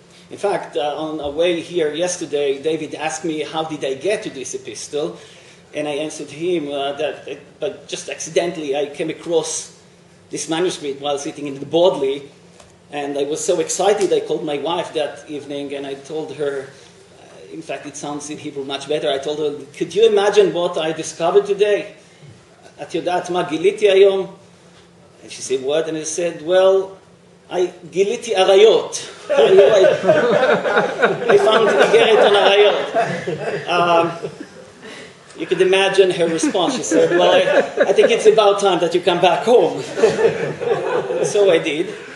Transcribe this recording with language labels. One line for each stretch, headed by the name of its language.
English: In fact, on our way here yesterday, David asked me how did I get to this epistle, and I answered him but just accidentally I came across this manuscript while sitting in the Bodley, and I was so excited I called my wife that evening and I told her, in fact it sounds in Hebrew much better, I told her, could you imagine what I discovered today?
Hebrew: At יודעת מה גיליתי היום?
English: And she said, what? And I said, well, I
Hebrew: גיליתי עריות.
English: I found איגרת on עריות. You could imagine her response. She said, well, I think it's about time that you come back home. So I did.